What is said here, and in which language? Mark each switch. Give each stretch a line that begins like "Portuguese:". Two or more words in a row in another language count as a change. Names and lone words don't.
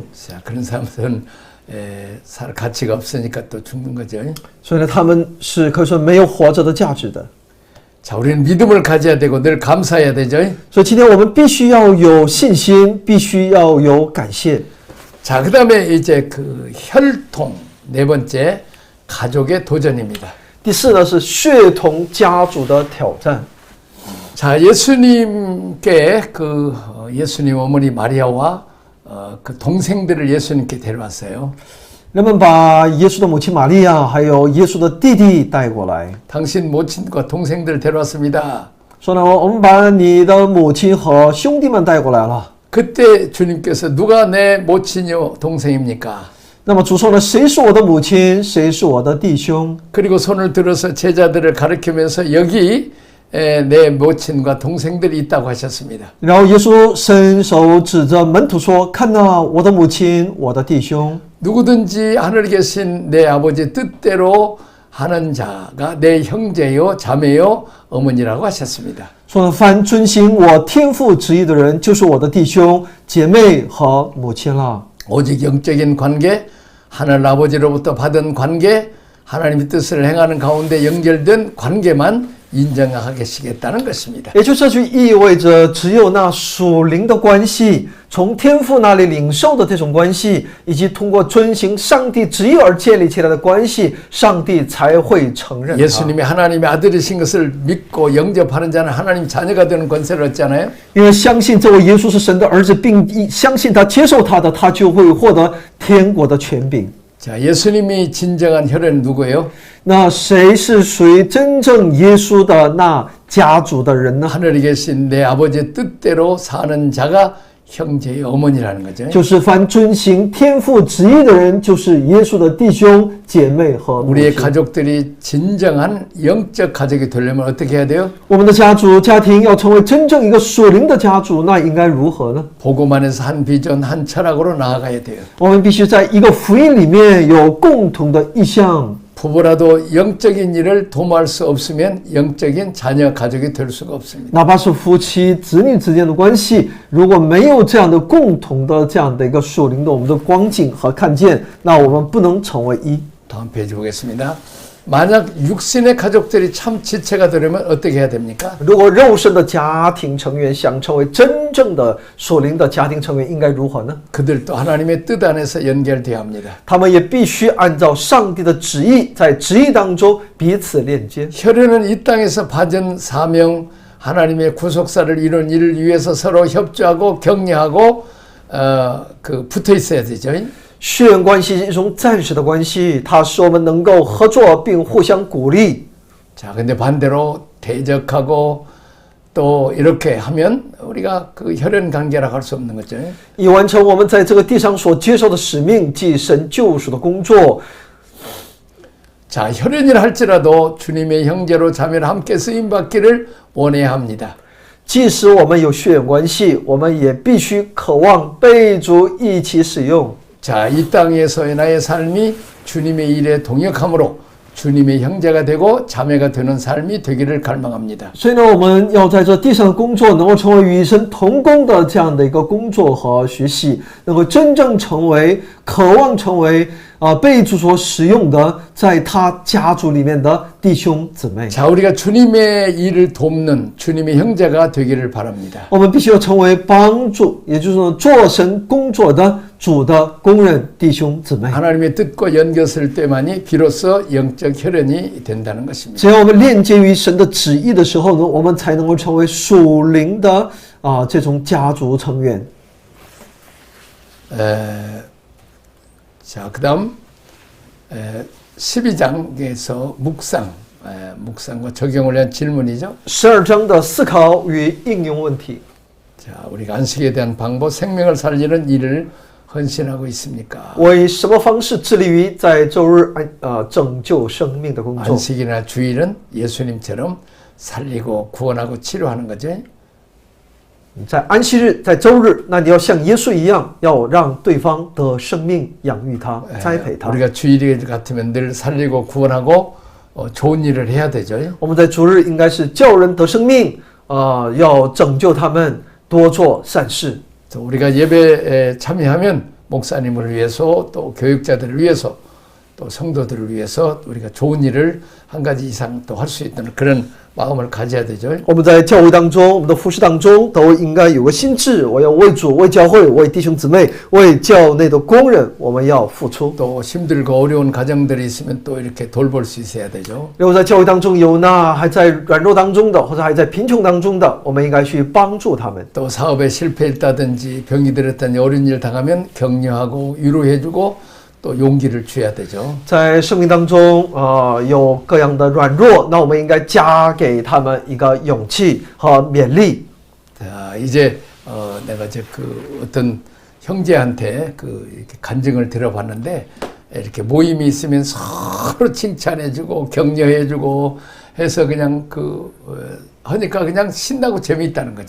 Korean: 자, 그런 사람들은 살 가치가 없으니까 또 죽는 거죠.
Chinese: 所以呢，他们是可以说没有活着的价值的。
Korean: 자, 우리는 믿음을 가져야 되고 늘 감사해야 되죠.
Chinese: 所以今天我们必须要有信心，必须要有感谢。
Korean: 자, 그다음에 이제 그 혈통 네 번째 가족의 도전입니다.
Chinese: 第四呢是血统家族的挑战。
Korean: 자, 예수님께 예수님 어머니 마리아와 그 동생들을 예수님께 데려왔어요.
Chinese: 人们把耶稣的母亲玛利亚还有耶稣的弟弟带过来，
Korean: 당신 모친과 동생들을 데려왔습니다.
Chinese: 说呢，我们把你的母亲和兄弟们带过来了。
Korean: 그때 주님께서 누가 내 모친이요 동생입니까?
Chinese: 那么主说呢，谁是我的母亲，谁是我的弟兄？
Korean: 그리고 손을 들어서 제자들을 가리키면서 여기 내 모친과 동생들이 있다고 하셨습니다.
Chinese: 然后耶稣伸手指着门徒说：“看哪，我的母亲，我的弟兄。”
Korean: 누구든지 하늘에 계신 내 아버지 뜻대로 하는 자가 내 형제요 자매요 어머니라고 하셨습니다.
Chinese: 说呢，凡遵行我天父旨意的人，就是我的弟兄、姐妹和母亲了。
Korean: 오직 영적인 관계, 하늘 아버지로부터 받은 관계, 하나님의 뜻을 행하는 가운데 연결된 관계만 인정하시겠다는 것입니다.
Chinese: 也就是这句意味着，只有那属灵的关系，从天父那里领受的这种关系，以及通过遵行上帝旨意而建立起来的关系，上帝才会承认他。
Korean: 예수님이 하나님의 아들이신 것을 믿고 영접하는 자는 하나님 자녀가 되는 권세를 얻잖아요.
Chinese: 因为相信这位耶稣是神的儿子，并相信他、接受他的，他就会获得天国的权柄。
Korean: 자, 예수님이 진정한 혈연은 누구예요?
Chinese: 那谁是属于真正耶稣的那家族的人呢？
Korean: 하늘에 계신 내 아버지의 뜻대로 사는 자가 형제의 어머니라는 거죠.
Chinese: 就是凡遵行天父旨意的人，就是耶稣的弟兄姐妹和母
Korean: 우리의
Chinese: 亲。
Korean: 가족들이 진정한 영적 가족이 되려면 어떻게 해야 돼요?
Chinese: 我们的家庭要成为真正一个属灵的家族，那应该如何呢？
Korean: 복음안에서 한 비전, 한 철학으로 나아가야 돼요.
Chinese: 我们必须在一个福音里面有共同的意向。
Korean: 부부라도 영적인 일을 도모할 수 없으면 영적인 자녀 가족이 될 수가 없습니다.
Chinese: 哪怕是夫妻、子女之间的关系，如果没有这样的共同的这样的一个属灵的我们的光景和看见，那我们不能成为一。
Korean: 다음 페이지 보겠습니다. 만약 육신의 가족들이 참 지체가 되려면 어떻게 해야 됩니까?
Chinese: 如果肉身的家庭成员想成为真正的属灵的家庭成员，应该如何呢？
Korean: 그들도 하나님의 뜻 안에서 연결되어야 합니다.
Chinese: 他们也必须按照上帝的旨意，在旨意当中彼此链接。
Korean: 혈연은 이 땅에서 받은 사명, 하나님의 구속사를 이룬 일을 위해서 서로 협조하고 격려하고 붙어 있어야 되죠.
Chinese: 血缘关系是一种暂时的关系，它使我们能够合作并互相鼓励。
Korean: 자, 근데 반대로 대적하고 또 이렇게 하면 우리가 그 혈연 관계라고 할 수 없는 거죠.
Chinese: 以完成我们在这个地上所接受的使命，即神救赎的工作。
Korean: 자, 혈연이라 할지라도 주님의 형제로 자매로 함께 쓰임 받기를 원해야 합니다.
Chinese: 即使我们有血缘关系，我们也必须渴望被主一起使用。
Korean: 자, 이 땅에서의 나의 삶이 주님의 일에 동역함으로 주님의 형제가 되고 자매가 되는 삶이 되기를 갈망합니다.
Chinese: 所以呢，我们要在这地上的工作能够成为与神同工的这样的一个工作和学习，能够真正成为、渴望成为被主所使用的，在他家族里面的弟兄姊妹。
Korean: 자, 우리가 주님의 일을 돕는 주님의 형제가 되기를 바랍니다.
Chinese: 我们必须要成为帮助，也就是说做神工作的主的工人弟兄姊妹。
Korean: 하나님의 뜻과 연결될 때만이 비로소 영적 혈연이 된다는 것입니다.
Chinese: 只要我们链接于神的旨意的时候呢，我们才能够成为属灵的这种家族成员。
Korean: 자, 그다음 12장에서 묵상과 적용을 위한 질문이죠.
Chinese: 12 章的思考与应用问题。
Korean: 자, 우리가 안식에 대한 방법, 생명을 살리는 일을 헌신하고 있습니까?
Chinese: 为什么方式致力于在周日拯救生命的工作？
Korean: 안식이나 주일은 예수님처럼 살리고 구원하고 치료하는 거죠.
Chinese: 在安息日，在周日，那你要像耶稣一样，要让对方得生命，养育他，栽培他。
Korean: 우리가 주일 같으면 늘 살리고 구원하고 좋은 일을 해야 되죠.
Chinese: 我们在主日应该是叫人得生命，要拯救他们，多做善事。
Korean: 우리가 예배에 참여하면 목사님을 위해서 또 교육자들을 위해서 또 성도들을 위해서 우리가 좋은 일을 한 가지 이상 또 할 수 있는 그런 마음을 가져야 되죠.
Chinese: 我们在教会当中，我们的服事当中，都应该有个心智，我要为主、为教会、为弟兄姊妹、为教内的工人，我们要付出。
Korean: 또 힘들고 어려운 가정들이 있으면 또 이렇게 돌볼 수 있어야 되죠.
Chinese: 如果在教会当中有那还在软弱当中的，或者还在贫穷当中的，我们应该去帮助他们。
Korean: 또 사업에 실패했다든지 병이 들었다든지 어려운 일 당하면 격려하고 위로해주고 또 용기를 줘야 되죠.
Chinese: 在生命当中，有各样的软弱，那我们应该加给他们一个勇气和勉励。
Korean: 자, 이제 내가 이제 어떤 형제한테 이렇게 간증을 들어봤는데 이렇게 모임이 있으면 서로 칭찬해주고 격려해주고 해서 그냥 하니까 그냥 신나고 재미있다는 거죠.